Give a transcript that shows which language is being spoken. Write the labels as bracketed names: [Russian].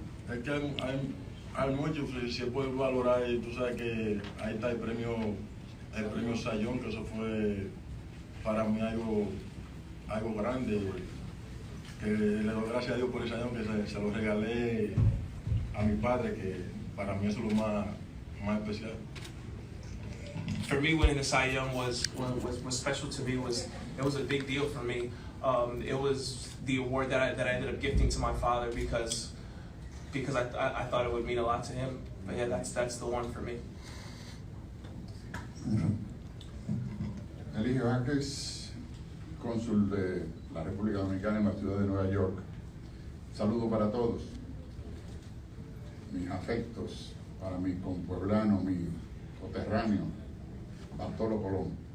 [Spanish] Es que hay mucho, si se puede valorar, y tú sabes que ahí está el premio Sayón, que eso fue para mí algo grande, que le doy gracias a Dios por ese Sayón, que se lo regalé a mi padre, que para mí eso es lo más especial. [English] for me, winning the Cy Young was special to me. It was a big deal for me. It was the award that I ended up gifting to my father because I thought it would mean a lot to him. But yeah, that's the one for me. [Spanish] Eligio Ángeles, cónsul de la República Dominicana en la ciudad de Nueva York. Saludo para todos. Mis afectos para mi compueblano, mi coterráneo, Bartolo Colón.